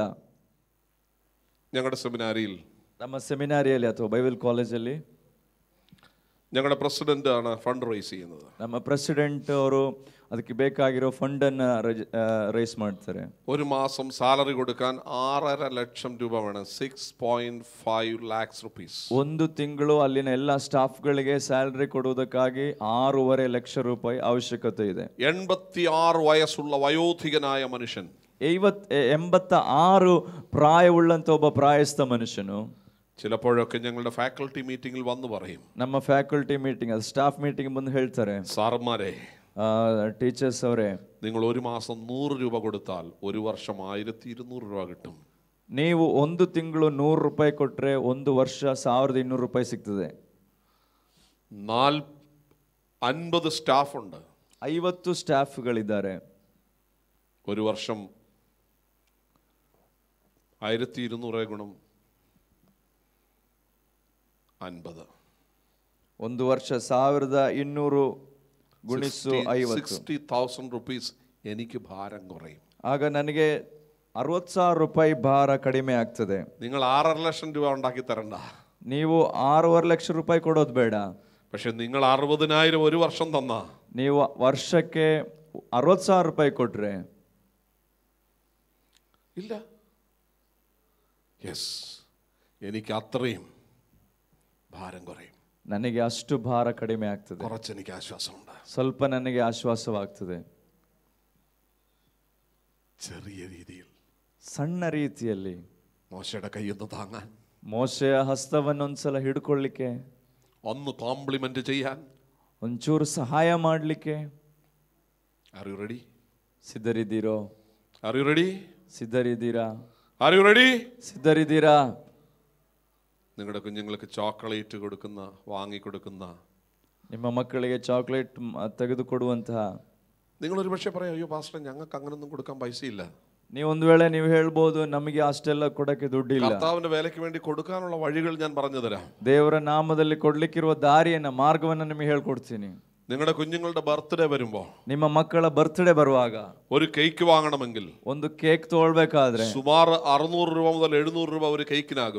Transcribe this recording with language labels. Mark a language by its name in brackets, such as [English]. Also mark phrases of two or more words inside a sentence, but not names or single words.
[Malayalam] ഞങ്ങളുടെ സെമിനാരിയിൽ, [Kannada] ನಮ್ಮ ಸೆಮಿನಾರಿಯಲ್ಲಿ ಅಥವಾ ಬೈಬಲ್ ಕಾಲೇಜಲ್ಲಿ [Malayalam] ഞങ്ങളുടെ പ്രസിഡന്റ് ആണ് [English] fund raise [Malayalam] ചെയ്യുന്നത്. [Kannada] ನಮ್ಮ ಪ್ರೆಸಿಡೆಂಟ್ ಅವರು ಅದಕ್ಕೆ ಬೇಕಾಗಿರೋ ಫಂಡ್ ಅನ್ನ ರೈಸ್ ಮಾಡ್ತಾರೆ. [Malayalam] ഒരു മാസം സാലറി കൊടുക്കാൻ 6.5 ലക്ഷം രൂപ വേണം. [English] 6.5 lakhs rupees. [Kannada] ಒಂದು ತಿಂಗಳು ಅಲ್ಲಿನ ಎಲ್ಲ ಸ್ಟಾಫ್ಗಳಿಗೆ ಸ್ಯಾಲರಿ ಕೊಡುವುದಕ್ಕಾಗಿ 6.5 ಲಕ್ಷ ರೂಪಾಯಿ ಅವಶ್ಯಕತೆ ಇದೆ. [Malayalam] 86 വയസ്സുള്ള വയോധികനായ മനുഷ്യൻ, [Kannada] 86 ಪ್ರಾಯವುಳ್ಳಂತ ಒಬ್ಬ ಪ್ರಾಯಸ್ಥ ಮನುಷ್ಯನು [Malayalam] ചിലപ്പോഴൊക്കെ ഞങ്ങളുടെ [English] faculty meetingil [Malayalam] വന്ന് പറയും, [Kannada] ನಮ್ಮ [English] faculty meeting, [Kannada] ಅದು [English] staff meeting [Kannada] ಬಂದು ಹೇಳ್ತಾರೆ, [Malayalam] സാറന്മാരെ, [Kannada] ಟೀಚರ್ಸ್ ಅವರೇ, [Malayalam] നിങ്ങൾ ഒരു മാസം 100 രൂപ കൊടുത്താൽ ഒരു വർഷം 1200 രൂപ കിട്ടും. [Kannada] ನೀವು ಒಂದು ತಿಂಗಳು 100 ರೂಪಾಯಿ ಕೊಟ್ರೆ ಒಂದು ವರ್ಷ 1200 ರೂಪಾಯಿ ಸಿಗ್ತದೆ. [Malayalam] 50 ಸ್ಟಾಫ್ ഉണ്ട്, [Kannada] 50 ಸ್ಟಾಫ್ಗಳಿದ್ದಾರೆ. [Malayalam] ഒരു വർഷം 1200 ഗുണം 50. [Kannada] ಒಂದು ವರ್ಷ 1200 ಗುಣಿಸು 50. [Malayalam] 60,000 rupees എനിക്ക് ഭാരം കുറയും. [Kannada] ಆಗ ನನಗೆ 60,000 ರೂಪಾಯಿ ಭಾರ ಕಡಿಮೆ ಆಗ್ತದೆ. [Malayalam] നിങ്ങൾ 6.5 ലക്ഷം രൂപ ഉണ്ടാക്കി തരണ്ട. [Kannada] ನೀವು 6.5 ಲಕ್ಷ ರೂಪಾಯಿ ಕೊಡೋದು ಬೇಡ. [Malayalam] പക്ഷെ നിങ്ങൾ 60,000 ഒരു വർഷം തന്ന, [Kannada] ನೀವು ವರ್ಷಕ್ಕೆ 60,000 ರೂಪಾಯಿ ಕೊಟ್ರೆ [Malayalam] ഇല്ല, യെസ്, എനിക്ക് അത്രയും ഭാരം കുറയും. [Kannada] ನನಗೆ ಅಷ್ಟು ಭಾರ ಕಡಿಮೆ ಆಗ್ತದೆ. [Malayalam] കുറച്ച് എനിക്ക് ആശ്വാസമുണ്ട്. [Kannada] ಸ್ವಲ್ಪ ನನಗೆ ಆಶ್ವಾಸವಾಗ್ತದೆ. [Malayalam] ചെറിയ രീതിയിൽ, [Kannada] ಸಣ್ಣ ರೀತಿಯಲ್ಲಿ [Malayalam] മോശയുടെ കൈയൊന്ന് താങ്ങാൻ, [Kannada] ಮೋಶೆಯ ಹಸ್ತವನ್ನೊಂದ್ಸಲ ಹಿಡ್ಕೊಳ್ಳಿಕ್ಕೆ, [Malayalam] ഒന്ന് കോംപ്ലിമെന്റ് ചെയ്യാൻ, [Kannada] ಒಂಚೂರು ಸಹಾಯ ಮಾಡಲಿಕ್ಕೆ [English] Are you ready? [Kannada] ಸಿದ್ಧರಿದ್ದೀರೋ? [English] Are you ready? [Kannada] ಸಿದ್ಧರಿದ್ದೀರಾ? [English] Are you ready? [Kannada] ಸಿದ್ಧರಿದ್ದೀರಾ? [Malayalam] നിങ്ങളുടെ കുഞ്ഞുങ്ങൾക്ക് ചോക്ലേറ്റ് കൊടുക്കുന്ന, വാങ്ങിക്കൊടുക്കുന്ന, [Kannada] ನಿಮ್ಮ ಮಕ್ಕಳಿಗೆ ಚಾಕ್ಲೇಟ್ ತೆಗೆದುಕೊಡುವಂತಹ, [Malayalam] നിങ്ങളൊരു പക്ഷേ പറയാം, അയ്യോ പാസ്റ്റർ ഞങ്ങൾക്ക് അങ്ങനൊന്നും കൊടുക്കാൻ പൈസയില്ല. [Kannada] ನೀವೊಂದು ವೇಳೆ ನೀವು ಹೇಳ್ಬೋದು, ನಮಗೆ ಅಷ್ಟೆಲ್ಲ ಕೊಡಕ್ಕೆ ದುಡ್ಡಿಲ್ಲ. [Malayalam] കർത്താവിന്റെ വേലയ്ക്ക് വേണ്ടി കൊടുക്കാനുള്ള വഴികൾ ഞാൻ പറഞ്ഞു തരാം. [Kannada] ದೇವರ ನಾಮದಲ್ಲಿ ಕೊಡ್ಲಿಕ್ಕಿರುವ ದಾರಿಯನ್ನ, ಮಾರ್ಗವನ್ನ ನಿಮಗೆ ಹೇಳ್ಕೊಡ್ತೀನಿ. [Malayalam] നിങ്ങളുടെ കുഞ്ഞുങ്ങളുടെ ബർത്ത്ഡേ വരുമ്പോൾ, [Kannada] ನಿಮ್ಮ ಮಕ್ಕಳ ಬರ್ತ್ಡೇ ಬರುವಾಗ [Malayalam] ഒരു കേക്ക് വാങ്ങണമെങ്കിൽ [Kannada] ಒಂದು ಕೇಕ್ ತಗೊಳ್ಬೇಕಾದ್ರೆ [Malayalam] സുമാർ 600 രൂപ മുതൽ 700 രൂപ ഒരു കേക്കിനാകും.